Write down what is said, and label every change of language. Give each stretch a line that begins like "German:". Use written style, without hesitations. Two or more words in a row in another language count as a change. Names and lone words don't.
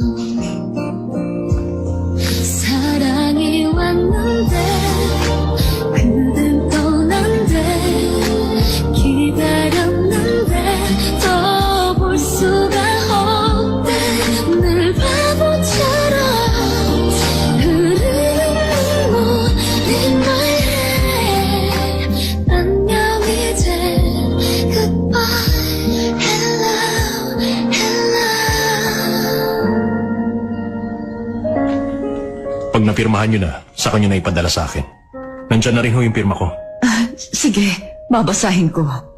Korean: 사랑이 왔는데 그댄 떠난대 기다렸는데 더 볼 수가 없대 늘 바보처럼 흐르는 눈물이 말해 안녕 이제
English: goodbye hello hello
Filipino: Pag napirmahan nyo na, sa kanya na ipadala sa akin. Nandyan na rin ho yung pirma ko. Sige, babasahin ko.